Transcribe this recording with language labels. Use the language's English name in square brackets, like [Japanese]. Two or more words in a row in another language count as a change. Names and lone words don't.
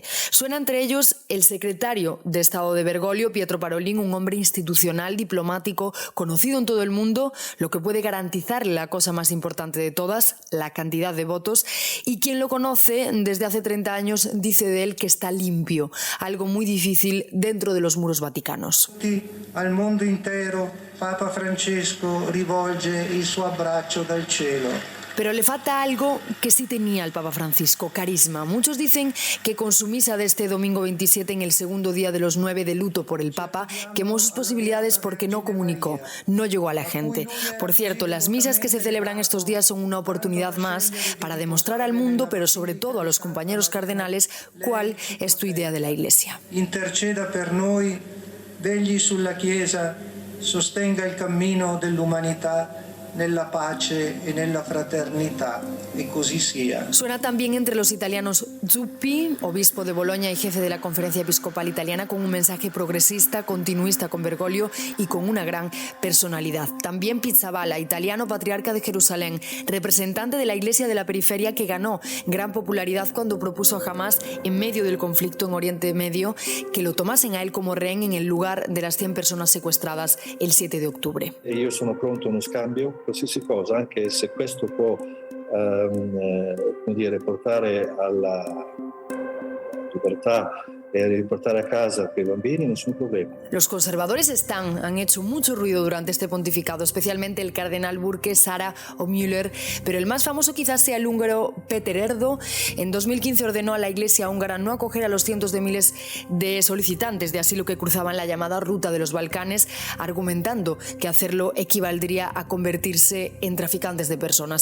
[Spanish] Suena entre ellos el secretario de Estado de Bergoglio, Pietro Parolin, un hombre institucional, diplomático, conocido en todo el mundo, lo que puede garantizarle la cosa más importante de todas, la cantidad de votos, y quien lo conoce desde hace 30 años dice de él que está limpio, algo muy difícil dentro de los muros vaticanos. Al mundo entero, [Italian] Papa Francesco rivolge il suo abbraccio dal cielo. [Spanish] Pero le falta algo que sí tenía el Papa Francisco, carisma. Muchos dicen que con su misa de este domingo 27, en el segundo día de los 9 de luto por el Papa, quemó sus posibilidades porque no comunicó, no llegó a la gente. Por cierto, las misas que se celebran estos días son una oportunidad más para demostrar al mundo, pero sobre todo a los compañeros cardenales, cuál es tu idea de la Iglesia. [Italian] Interceda per noi, vegli sulla Chiesa, sostenga il cammino dell'umanità nella pace e nella fraternità, y così sia. [Spanish] Suena también entre los italianos Zuppi, obispo de Bolonia y jefe de la Conferencia Episcopal Italiana, con un mensaje progresista, continuista con Bergoglio y con una gran personalidad. También Pizzaballa, italiano, patriarca de Jerusalén, representante de la Iglesia de la periferia, que ganó gran popularidad cuando propuso a Hamas, en medio del conflicto en Oriente Medio, que lo tomasen a él como rehén en el lugar de las 100 personas secuestradas el 7 de octubre. [Italian] Io sono pronto a uno scambio, qualsiasi cosa, anche se questo può portare alla libertà e riportare a casa quei bambini, nessun problema. [Spanish] Los conservadores han hecho mucho ruido durante este pontificado, especialmente el cardenal Burke, Sara o Müller, pero el más famoso quizás sea el húngaro Péter Erdo. En 2015 ordenó a la Iglesia húngara no acoger a los cientos de miles de solicitantes de asilo que cruzaban la llamada ruta de los Balcanes, argumentando que hacerlo equivaldría a convertirse en traficantes de personas.